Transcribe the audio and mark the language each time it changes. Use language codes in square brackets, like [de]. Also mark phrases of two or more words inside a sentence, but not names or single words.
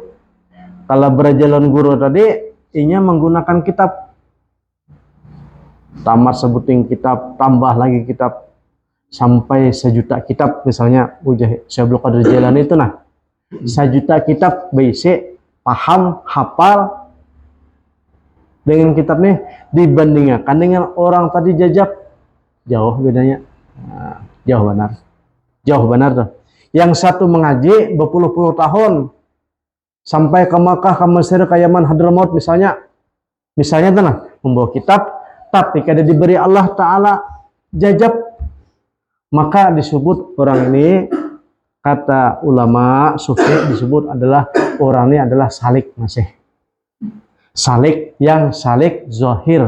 [id] Kalau belajaran guru tadi inya menggunakan kitab, tamat sebuting kitab, tambah lagi kitab sampai 1.000.000 kitab misalnya Syekh Abdul Qadir Jailani itu 1.000.000 kitab BC paham, hafal. Dengan kitab nih dibandingkan dengan orang tadi jajab, jauh bedanya. Jauh benar tuh. Yang satu mengaji berpuluh-puluh tahun sampai ke Makkah, ke Mesir, ke Yaman, Hadramaut misalnya tuh membawa kitab, tapi kada diberi Allah Ta'ala jajab, maka disebut orang ini, kata ulama sufi, disebut adalah orang ini adalah salik, masih salik, yang salik zahir.